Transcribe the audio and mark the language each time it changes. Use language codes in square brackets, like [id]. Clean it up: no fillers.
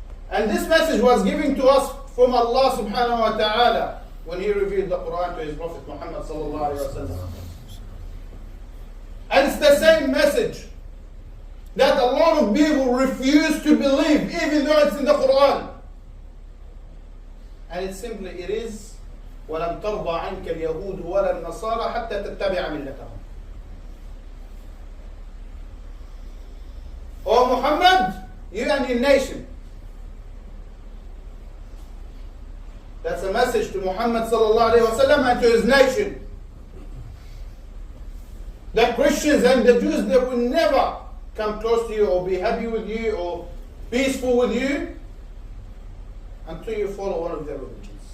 [en] And this message was given to us from Allah subhanahu wa ta'ala when He revealed the Quran to His Prophet Muhammad sallallahu alayhi wa sallam. And it's the same message that a lot of people refuse to believe, even though it's in the Quran. [ar] And it's simply, it is وَلَمْ تَرْضَ عَنْكَ الْيَهُودُ وَلَا النَّصَارَى حَتَّى تَتَّبِعَ مِلَّتَهُمْ. [en] O Muhammad, you and your nation. That's a message to Muhammad sallallahu alayhi wa sallam and to his nation. The Christians and the Jews, they will never come close to you or be happy with you or peaceful with you until you follow one of their religions.